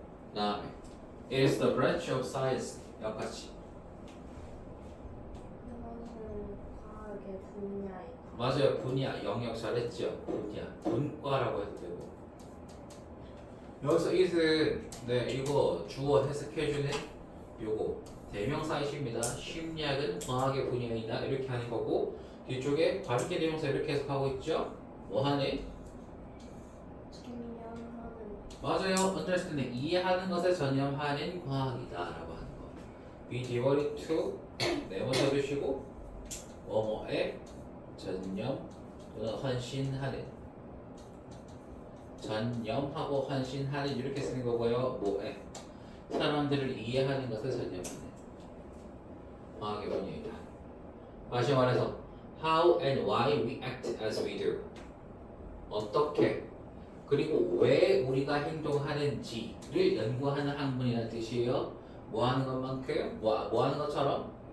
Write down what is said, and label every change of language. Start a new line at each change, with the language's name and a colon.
Korean: 그 다음에
English: It is the branch of science.
Korean: 여기까지. 이것은 과학의 분야이다. 맞아요, 분야. 영역 잘했죠. 분야. 분과라고 해도 되고. 여기서 it은 네 이거 주어 해석해주는 요거 대명사이십니다. 심리학은 과학의 분야이다 이렇게 하는 거고 뒤쪽에 관계 대명사 이렇게 해석하고 있죠. 뭐하네? 전념하는. 맞아요. understanding 이해하는 것에 전념하는 과학이다라고 하는 거. be devoted to 네모 잡으시고 뭐뭐에 전념 또는 헌신하는 전념하고 헌신하는 이렇게 쓰는 거고요. 뭐에 사람들을 이해하는 것에 전념하는 과학의 분야이다. 다시 말해서
English: how and why we act as we do.
Korean: 어떻게 그리고 왜 우리가 행동하는지를 연구하는 학문이라는 뜻이에요. 뭐 하는 것만큼? 뭐 하는 것처럼?